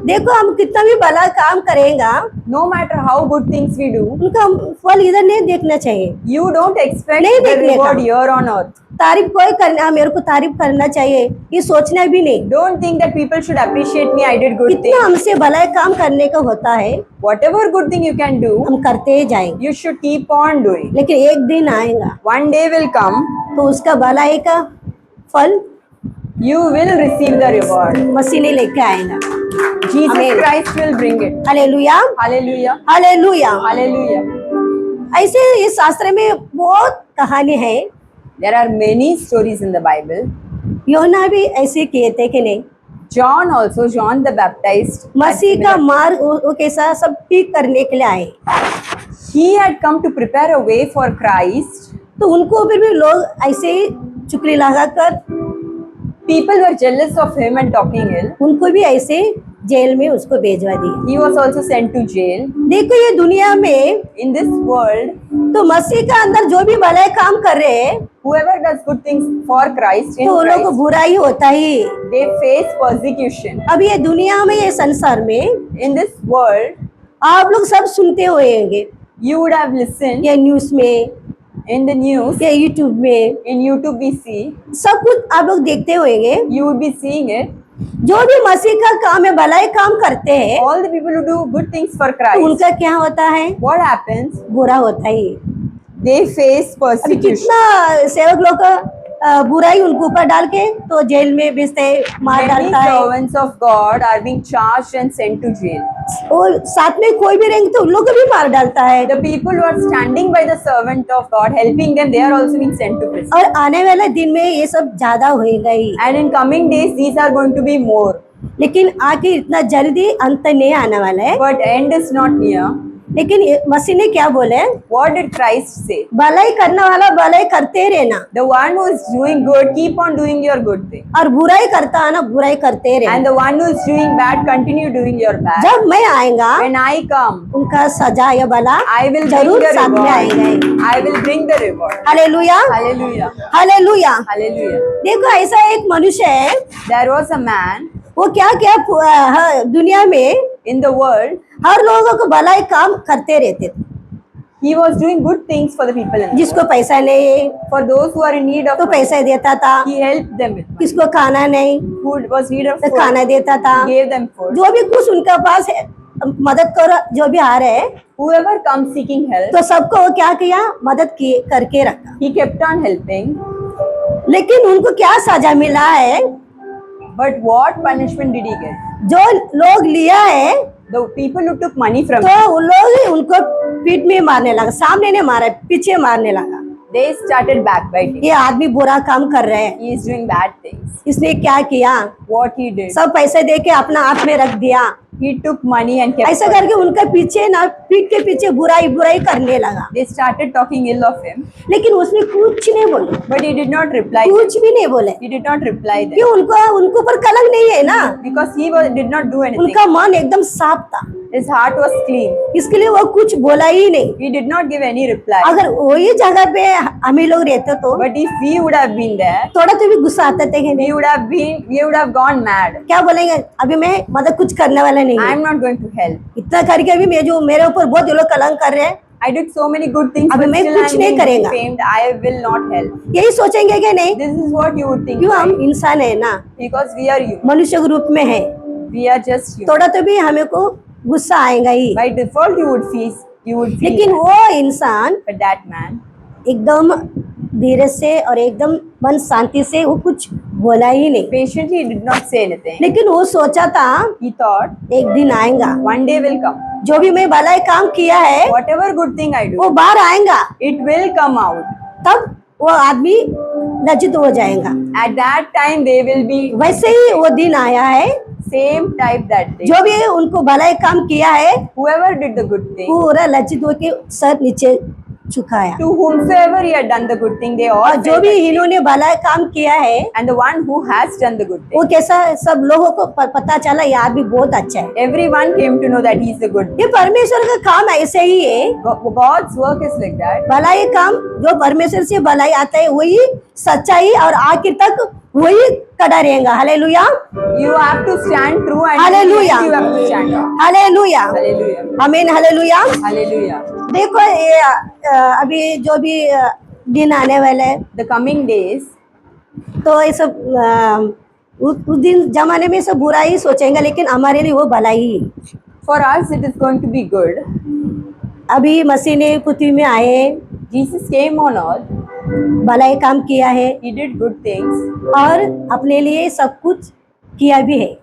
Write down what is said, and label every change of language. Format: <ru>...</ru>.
<hi>देखो हम कितना भी भला काम करेगा,</hi> <en>No matter how good things we do,</en> <hi>उनका फल इधर नहीं देखना चाहिए।</hi> <en>you don't expect</en> <hi>नहीं</hi> <en>the</en> <hi>देखने का।</hi> <en>reward here on earth.</en> <hi>तारीफ कोई करना, मेरे को तारीफ करना चाहिए ये सोचना भी नहीं।</hi> <en>Don't think that people should appreciate me. I did good</en> <hi>कितना</hi> <en>things.</en> <hi>हमसे भला काम करने का होता है,</hi> <en>Whatever good thing you can do,</en> <hi>हम करते ही जाएंगे,</hi> <en>you should keep on doing.</en> <hi>लेकिन एक दिन आएगा</hi> <en>One day will come,</en> <hi>तो उसका भलाई का फल</hi> <en>You will receive the reward.</en> <hi>मसीह ने लेके आएगा।</hi> <en>Jesus Amen. Christ will bring it.</en> <hi>Hallelujah,</hi> <en>Hallelujah.</en> <hi>Hallelujah.</hi> <en>Hallelujah.</en> <hi>ऐसे इस शास्त्र में बहुत कहानी है।</hi> <en>There are many stories in the Bible.</en> <hi>योना भी ऐसे किए थे कि नहीं?</hi> <en>John also, John the Baptist, had</en> <hi>मसीह का</hi> <en>similar-</en> <hi>मार्ग वो कैसा सब ठीक करने के लिए आए,</hi> <en>he had come to prepare a way for Christ.</en> <hi>तो उनको फिर भी लोग ऐसे ही चुकली लगाकर</hi> <en>People were jealous of him and talking ill.</en> <hi>उनको भी ऐसे जेल में उसको भेजवा दिया।</hi> <en>He was also sent to jail.</en> <hi>देखो ये दुनिया में</hi> <en>In this world,</en> <hi>तो मसीह का अंदर जो भी भले काम कर रहे हैं</hi> <en>whoever does good things for Christ, in</en> <hi>तो उन लोग को</hi> <en>Christ,</en> <hi>बुरा ही होता ही।</hi> <en>they face persecution.</en> <hi>अब ये दुनिया में, ये संसार में</hi> <en>In this world,</en> <hi>आप लोग सब सुनते होंगे,</hi> <en>you would have listened</en> <hi>ये न्यूज में,</hi> <en>in the news,</en> <hi>ये यूट्यूब में,</hi> <en>in YouTube we see,</en> <hi>सब कुछ आप लोग देखते होंगे।</hi> <en>you would be seeing it.</en> <hi>जो भी मसीह का काम है, भलाई काम करते हैं,</hi> <en>All the people who do good things for</en> <hi>तो</hi> <en>Christ,</en> <hi>उनका क्या होता है?</hi> <en>what happens?</en> <hi>बुरा होता ही।</hi> <en>They face</en> <hi>अभी</hi> <en>persecution.</en> <hi>कितना सेवक लोग का बुराई उनको ऊपर डाल के तो जेल में भेजते हैं, मार</hi> <en>Many</en> <hi>डालता है।</hi> <en>servants of God are being charged and sent to jail.</en> <hi>और साथ में कोई भी रहेंगे तो उन लोग को भी मार डालता है।</hi> <en>The people who are standing by the servant of God, helping them, they are also being sent to prison.</en> <hi>और आने वाले दिन में ये सब ज्यादा होएगा ही,</hi> <en>And in coming days, these are going to be more.</en> <hi>लेकिन आखिर इतना जल्दी अंत नहीं आने वाला है।</hi> <en>But end is not near.</en> <hi>लेकिन मसीह ने क्या बोले?</hi> <en>What did Christ say?</en> <hi>भलाई करने वाला भलाई करते रहना,</hi> <en>The one who is doing good, keep on doing your good thing.</en> <hi>और बुराई करता है ना, बुराई करते</hi> <en>And</en> <hi>रहना।</hi> <en>the one who is doing bad, continue doing your bad.</en> <hi>जब मैं आएगा</hi> <en>When I come,</en> <hi>उनका सजा या भला</hi> <en>I will bring</en> <hi>जरूर</hi> <en>the</en> <hi>साथ में आएगा ही।</hi> <en>reward. I will bring the reward.</en> <hi>Hallelujah,</hi> <en>Hallelujah.</en> <hi>Hallelujah.</hi> <en>Hallelujah.</en> <hi>देखो ऐसा एक मनुष्य है,</hi> <en>There was a man</en> <hi>वो क्या क्या दुनिया में</hi> <en>in the world.</en> <hi>हर लोगों को भलाई काम करते रहते थे।</hi> <en>He was doing good things for the people in the</en> <hi>जिसको पैसा नहीं</hi> <en>world. For those who are in need of</en> <hi>तो</hi> <en>money,</en> <hi>पैसा देता था,</hi> <en>he helped them with money.</en> <hi>किसको खाना नहीं</hi> <en>Food was need of</en> <hi>तो</hi> <en>food.</en> <hi>खाना देता था।</hi> <en>He gave them food.</en> <hi>जो भी कुछ उनके पास है, मदद करो, जो भी आ रहे हैं</hi> <en>Whoever comes seeking help,</en> <hi>तो सबको वो क्या किया, मदद की करके रखा।</hi> <en>he kept on helping.</en> <hi>लेकिन उनको क्या सजा मिला है?</hi> <en>But what punishment did he get?</en> <hi>जो लोग लिया है</hi> <en>The people who took money from</en> <hi>तो</hi> <en>him,</en> <hi>उन लोग ही उनको पीठ में मारने लगा, सामने नहीं मारा, पीछे मारने लगा।</hi> <en>they started backbiting.</en> <hi>ये आदमी बुरा काम कर रहे हैं,</hi> <en>He is doing bad things.</en> <hi>इसने क्या किया?</hi> <en>What he did,</en> <hi>सब पैसे दे के अपना हाथ में रख दिया।</hi> <en>he took money and kept</en> <hi>ऐसा</hi> <en>it.</en> <hi>करके उनके पीछे ना, पीठ के पीछे बुराई बुराई करने लगा।</hi> <en>They started talking ill of him,</en> <hi>लेकिन उसने कुछ नहीं बोले,</hi> <en>but he did not reply them.</en> <hi>कुछ भी नहीं बोले,</hi> <en>He did not reply them</en> <hi>क्यों? उनको ऊपर कलंक नहीं है ना,</hi> <en>because did not do anything.</en> <hi>उनका मन एकदम साफ था,</hi> <en>His heart was clean.</en> <hi>इसके लिए वो कुछ बोला ही नहीं।</hi> <en>He did not give any reply.</en> <hi>अगर वही जगह पे हमें लोग रहते तो</hi> <en>But if we would have been there,</en> <hi>थोड़ा तो भी गुस्सा आता था कि नहीं,</hi> <en>we would have gone mad.</en> <hi>क्या बोलेंगे, अभी मैं मदद कुछ करने वाला नहीं</hi> <en>I</en> <hi>है।</hi> <en>am not going to help.</en> <hi>इतना करके भी मैं जो मेरे ऊपर बहुत ये लोग कलंक कर रहे हैं,</hi> <en>I did so many good things,</en> <hi>अभी</hi> <en>but</en> <hi>मैं</hi> <en>still</en> <hi>कुछ</hi> <en>I</en> <hi>नहीं</hi> <en>am</en> <hi>करेगा।</hi> <en>being famed. I will not help.</en> <hi>यही सोचेंगे कि नहीं,</hi> <en>This is what you would think,</en> <hi>क्यों? हम</hi> <en>right?</en> <hi>इंसान है ना,</hi> <en>Because we are human.</en> <hi>मनुष्य के रूप में है,</hi> <en>We are just human.</en> <hi>थोड़ा तो भी हमें को गुस्सा आएगा ही।</hi> <en>By default, you would feel.</en> <hi>लेकिन</hi> <en>that.</en> <hi>वो इंसान</hi> <en>But that man,</en> <hi>एकदम धीरे से और एकदम मन शांति से वो कुछ बोला ही नहीं,</hi> <en>patiently did not say anything.</en> <hi>लेकिन वो सोचा था</hi> <en>He thought,</en> <hi>एक दिन आएगा,</hi> <en>one day will come.</en> <hi>जो भी मैं भलाई काम किया है</hi> <en>Whatever good thing I do,</en> <hi>वो बाहर आएगा,</hi> <en>it will come out.</en> <hi>तब वो आदमी लज्जित हो जाएगा।</hi> <en>At that time, they will be</en> <hi>वैसे ही वो दिन आया है,</hi> <en>same type that day.</en> <hi>जो भी उनको भलाई काम किया है</hi> <en>Whoever did the good thing,</en> <hi>पूरा लज्जित होके सर नीचे झुकाया,</hi> <en>to whomsoever he had done the good thing, they all</en> <hi>और जो</hi> <en>felt</en> <hi>भी</hi> <en>that.</en> <hi>इन्होंने भलाई काम किया है</hi> <en>And the one who has done the good</en> <hi>वो</hi> <en>thing,</en> <hi>कैसा, सब लोगों को पता चला ये आदमी बहुत अच्छा है।</hi> <en>everyone came to know that he is a good.</en> <hi>ये परमेश्वर का काम ऐसे ही है,</hi> <en>God's work is like that.</en> <hi>भलाई काम जो परमेश्वर से भलाई आता है वही सच्चाई और आखिर तक वही खड़ा रहेगा। Hallelujah,</hi> <en>You have to stand true and Hallelujah. you have to stand up.</en> <hi>Hallelujah,</hi> <en>Hallelujah.</en> <hi>आमीन, हालेलुया।</hi> <en>Hallelujah.</en> <hi>देखो ये अभी जो भी दिन आने वाले हैं</hi> <en>The coming days,</en> <hi>तो ये सब उस दिन जमाने में सब बुरा ही सोचेंगे, लेकिन हमारे लिए वो भलाई ही।</hi> <en>for us it is going to be good.</en> <hi>अभी मसीह ने पृथ्वी में आए,</hi> <en>Jesus came on earth.</en> <hi>भलाई काम किया है</hi> <en>He did good things.</en> <hi>और अपने लिए सब कुछ किया भी है।</hi>